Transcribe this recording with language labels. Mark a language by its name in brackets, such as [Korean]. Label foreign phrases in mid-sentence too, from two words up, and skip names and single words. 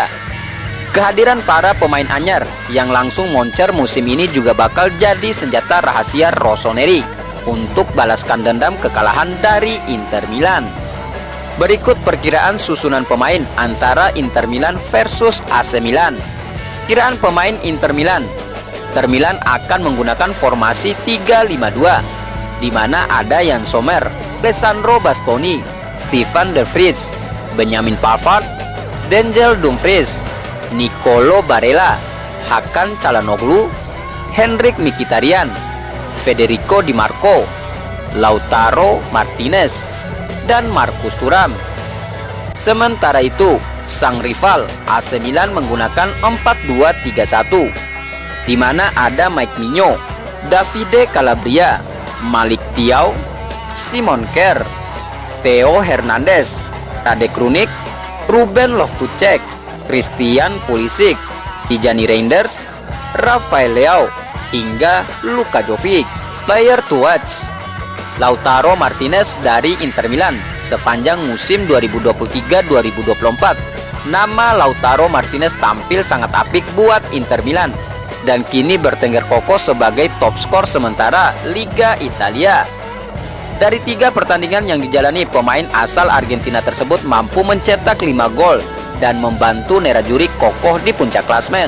[Indonesian] Kehadiran para pemain anyar yang langsung moncer musim ini juga bakal jadi senjata rahasia Rossoneri untuk balaskan dendam kekalahan dari Inter Milan. Berikut perkiraan susunan pemain antara Inter Milan versus AC Milan. Kiraan pemain Inter Milan. Inter Milan akan menggunakan formasi 3-5-2, di mana ada Yann Sommer, Alessandro Bastoni, Stefan de Vrij, Benjamin Pavard, Denzel Dumfries, Nicolo Barella, Hakan Çalhanoğlu, Henrikh Mkhitaryan, Federico Di Marco, Lautaro Martinez, dan Marcus Thuram. Sementara itu, sang rival AC Milan menggunakan 4-2-3-1, di mana ada Mike Maignan, Davide Calabria, Malik Thiaw, Simon Kjær, Theo Hernandez, Radek Krunic, Ruben Loftus-Cheek, Christian Pulisic, Tijani Reinders, Rafael Leao, hingga Luka Jovic. [English] Player to watch: [Indonesian] Lautaro Martinez dari Inter Milan sepanjang musim 2023-2024. Nama Lautaro Martinez tampil sangat apik buat Inter Milan dan kini bertengger kokoh sebagai top skor sementara Liga Italia. Dari 3 pertandingan yang dijalani, pemain asal Argentina tersebut mampu mencetak 5 gol dan membantu Nerazzurri kokoh di puncak klasmen.